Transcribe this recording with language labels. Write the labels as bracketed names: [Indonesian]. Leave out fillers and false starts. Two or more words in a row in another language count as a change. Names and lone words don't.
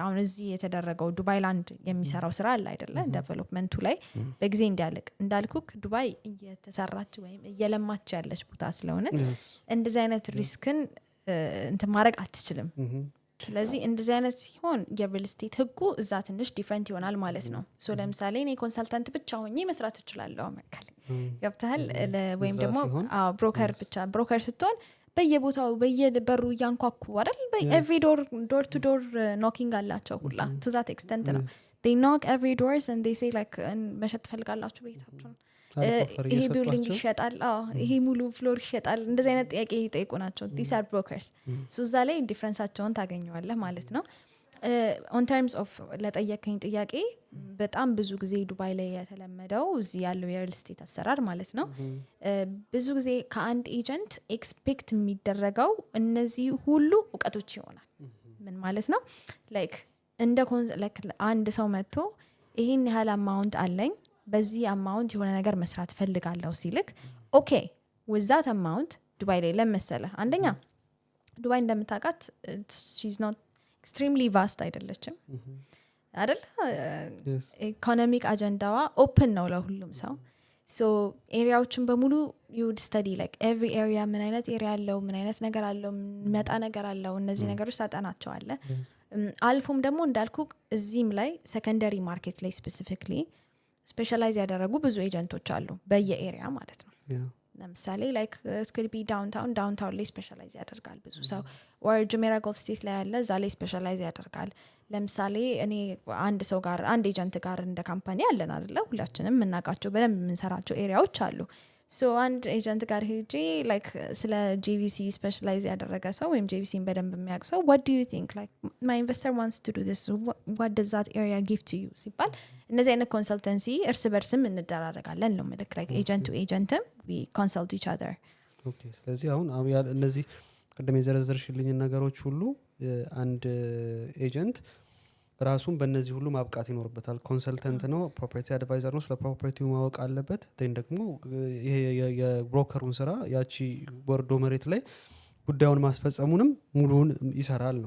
[Amharic] አሁን እዚህ የተደረገው ዱባይ ላንድ የሚሰራው ስራ አለ አይደለ ዴቨሎፕመንቱ ላይ በጊዜ እንዲያልቅ እንዳልኩክ ዱባይ እየተሰራች ወይም እየለማች ያለች ቦታ ስለሆነ እንደዚህ አይነት ሪስክን እንትን ማድረግ አትችልም ስለዚህ እንደዚህ አይነት ሲሆን [English] real estate [Amharic] ህጉ እዛ ትንሽ ዲፈረንት ይሆናል ማለት ነው ሶ ለምሳሌ እኔ ኮንሰልታንት ብቻ ሆኜ መስራት እችላለሁ አመካል ገብተሃል ወይም ደግሞ ብሮከር ብቻ ብሮከር ስትሆን በየቦታው በየበሩ ያንኳኩ አይደል [English] every door to door [Amharic] knocking አላቸው ሁላ [English] to that extent [Amharic] ነው [English] they knock every doors and they say like [Amharic] መሸጥ ፈልጋላችሁ ቤታችሁን ይሄ ቢልዲንግ ይሸጣል ይሄ ሙሉ ፍሎር ይሸጣል እንደዚህ አይነት ጥያቄ ይጠይቁ ናቸው [English] these are brokers so [Amharic] እዛ ላይ ዲፈረንሳቸውን ታገኘዋለህ ማለት ነው [English] on terms of [Amharic] ለጠየቀኝ ጥያቄ በጣም ብዙ ጊዜ ዱባይ ላይ የተለመደው እዚህ ያለው [English] real estate [Amharic] አሰራር ማለት ነው ብዙ ጊዜ ከአንድ [English] agent expect [Amharic] የሚደረገው እነዚህ ሁሉ እውቀቶች ይሆናል ምን ማለት ነው ላይክ እንደ ላይክ አንድ ሰው መጥቶ ይሄን ያህል አማውንት አለኝ በዚህ አማውንት የሆነ ነገር መስራት ፈልጋለሁ ሲልክ ኦኬ [English] with that amount [Amharic] ዱባይ ላይ ለመሰለ አንደኛ ዱባይ እንደምታውቃት [English] she's not extremely vast [Amharic] አይደለችም አይደል [English] economic agenda [Amharic] ኦፕን ነው ለሁሉም ሰው so ኤሪያዎችን በሙሉ [English] you would study like every area [Amharic] ምን አይነት ኤሪያ አለው ምን አይነት ነገር አለው መጣ ነገር አለው እነዚህ ነገሮች ታጠናቸዋለ አልፎም ደግሞ እንዳልኩ እዚህም ላይ [English] secondary market [Amharic] ላይ [English] specifically specialize [Amharic] ያደረጉ ብዙ ኤጀንቶች አሉ በየኤሪያ ማለት ነው ለምሳሌ ላይክ [English] it could be downtown [Amharic] ላይ ስፔሻላይዝ ያደርጋል ብዙ ሰው or Jumeirah Gulf State ላይ ያለ እዛ ላይ ስፔሻላይዝ ያደርጋል ለምሳሌ እኔ አንድ ሰው ጋር አንድ ኤጀንት ጋር እንደ ካምፓኒ አለን አይደለ ሁላችንም እናቃቸው በደንብ የምንሰራቸው ኤሪያዎች አሉ so አንድ ኤጀንት ጋር ሄጄ ላይክ ስለ JVC ስፔሻላይዝ ያደረገ ሰው ወይም JVCን በደንብ የሚያውቅ ሰው [English] what do you think like my investor wants to do this what does that area give to you [Amharic] ሲባል እነዚህ አይነት ኮንሰልተንሲ እርስ በርስም እንደራረጋለን ነው ማለት [English] like agent to agent we consult each other [Amharic] okay ስለዚህ አሁን እነዚህ ቀደም የዘረዘርሽልኝ ነገሮች ሁሉ አንድ ኤጀንት ራሱን በእነዚህ ሁሉ ማብቃት ይኖርበታል ኮንሰልተንት ነው [English] property advisor [Amharic] ነው ስለ ፕሮፐርቲው ማወቅ አለበት ደግሞ ይሄ የብሮከሩን ስራ ያቺ ወርዶ መሬት ላይ ጉዳዩን ማስፈጸሙንም ሙሉውን ይሰራል ነው